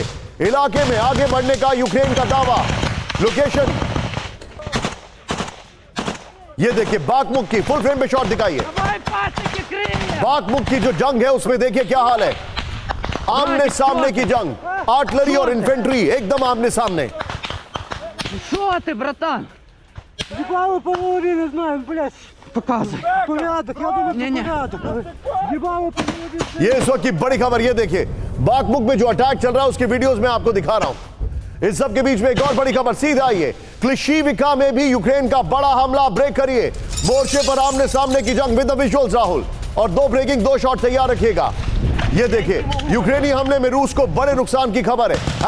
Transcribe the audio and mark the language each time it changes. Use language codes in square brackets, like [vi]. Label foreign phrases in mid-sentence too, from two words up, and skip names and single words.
[hi] इलाके में आगे बढ़ने का यूक्रेन का दावा। लोकेशन ये देखिए, बाखमुख की [en] full frame [hi] पे शॉट दिखाइए। बाखमुख की जो जंग है उसमें देखिए क्या हाल है। आमने सामने की जंग, आर्टिलरी और इन्फेंट्री एकदम आमने सामने। [ru] Что ты, братан? Ебало половину знаем, блядь. Показывай. Порядок, я думаю, Не-не. порядок. Ебало половину. [hi] ये इस वक्त की बड़ी खबर, ये देखिए बाखमुख में जो अटैक चल रहा है उसके वीडियोस में आपको दिखा रहा हूं। इस सब के बीच में एक और बड़ी खबर, सीधा आइए। क्लिशीविका में भी यूक्रेन का बड़ा हमला, ब्रेक करिए। मोर्चे पर आमने सामने की जंग [en] with the visuals [hi] राहुल, और 2 ब्रेकिंग 2 शॉट तैयार रखिएगा। ये देखिए, यूक्रेनी हमले में रूस को बड़े नुकसान की खबर है।